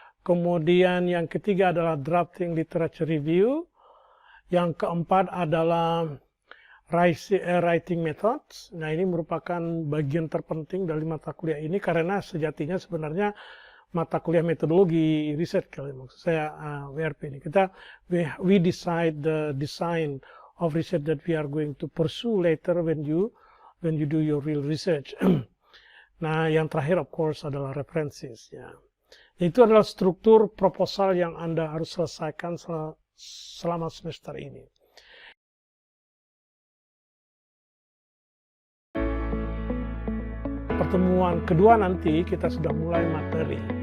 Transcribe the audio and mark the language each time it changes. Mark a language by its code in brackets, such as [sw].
[id] Kemudian yang ketiga adalah [en] drafting literature review. [id] Yang keempat adalah [en] writing methods. [id] Nah, ini merupakan bagian terpenting dari mata kuliah ini karena sejatinya sebenarnya mata kuliah metodologi riset, kalau maksud saya WRP ini. [en] We decide the design of research that we are going to pursue later when you do your real research. [id] Nah, yang terakhir [en] of course [id] adalah references. Itu adalah struktur proposal yang Anda harus selesaikan selama semester ini. Pertemuan kedua nanti kita sudah mulai materi.